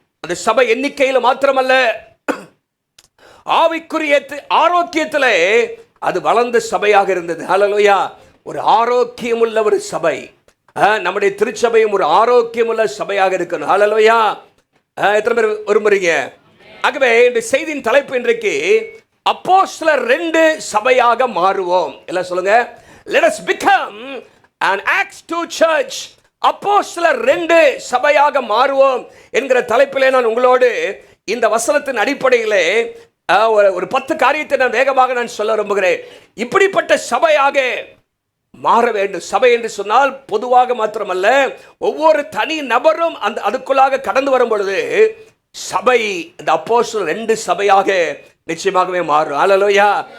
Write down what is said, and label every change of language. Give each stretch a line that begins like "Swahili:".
Tamil: அந்த சபை எண்ணிக்கையில் மாத்திரமல்ல, ஆவிக்குரிய ஆரோக்கியத்திலே அது வளர்ந்த சபையாக இருந்தது. ஹல்லேலூயா. ஒரு ஆரோக்கியமுள்ள ஒரு சபை. நம்முடைய திருச்சபையும் ஒரு ஆரோக்கியமுள்ள சபையாக இருக்கணும். ஹல்லேலூயா. எத்தனை பேர் விரும்புறீங்க? ஆகவே இந்த செய்தியின் தலைப்பு இன்றைக்கு அப்போஸ்தலர் 2 சபையாக மாறுவோம். எல்லாம் சொல்லுங்க.
English: Let us become an Acts 2 church.
Tamil: அப்போஸ்தலர் 2 சபையாக மாறுவோம் என்கிற தலைப்பிலே நான் உங்களோடு இந்த வசனத்தின் அடிப்படையிலே ஒரு 10 காரியத்தை நான் வேகமாக நான் சொல்ல விரும்புகிறேன். இப்படிப்பட்ட சபையாக மாற வேண்டும். சபை என்று சொன்னால் பொதுவாக மாத்திரமல்ல, ஒவ்வொரு தனி நபரும் அந்த அதுக்குள்ளாக கடந்து வரும் பொழுது சபை இந்த அப்போஸ்தலர் 2 சபையாக நிச்சயமாகவே மாறும். ஹல்லேலூயா.